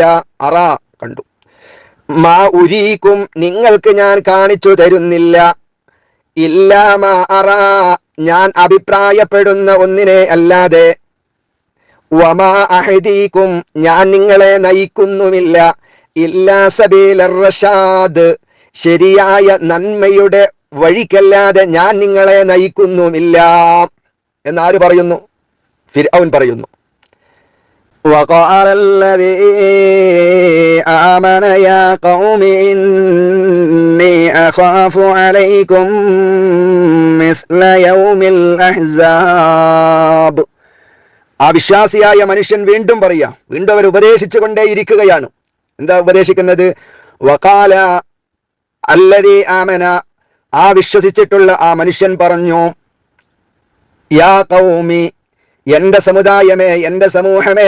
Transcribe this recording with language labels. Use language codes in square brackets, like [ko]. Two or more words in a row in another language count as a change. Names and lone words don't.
[ml] അറ കണ്ടു, [ar] ما أريكم, [ml] നിങ്ങൾക്ക് ഞാൻ കാണിച്ചു തരുന്നില്ല, [ar] إلا ما أرى, [ml] ഞാൻ അഭിപ്രായപ്പെടുന്ന ഒന്നിനെ അല്ലാതെ, [ar] وما أهديكم, [ml] ഞാൻ നിങ്ങളെ നയിക്കുന്നുമില്ല, [ar] إلا سبيل الرشاد, [ml] ശരിയായ നന്മയുടെ വഴിക്കല്ലാതെ ഞാൻ നിങ്ങളെ നയിക്കുന്നുമില്ല എന്നാര് പറയുന്നു? ഫിർഔൻ പറയുന്നു. [ar] وقال الذي آمن يا قوم إني أخاف عليكم مثل يوم الأحزاب. [ml] ആ വിശ്വാസിയായ മനുഷ്യൻ വീണ്ടും പറയാ, വീണ്ടും അവർ ഉപദേശിച്ചു കൊണ്ടേയിരിക്കുകയാണ്. എന്താ ഉപദേശിക്കുന്നത്? [ar] وقال الذي آمن, [ml] ആ വിശ്വസിച്ചിട്ടുള്ള ആ മനുഷ്യൻ പറഞ്ഞു, [ar] يا قومي, [ml] എന്റെ സമുദായമേ, എന്റെ സമൂഹമേ,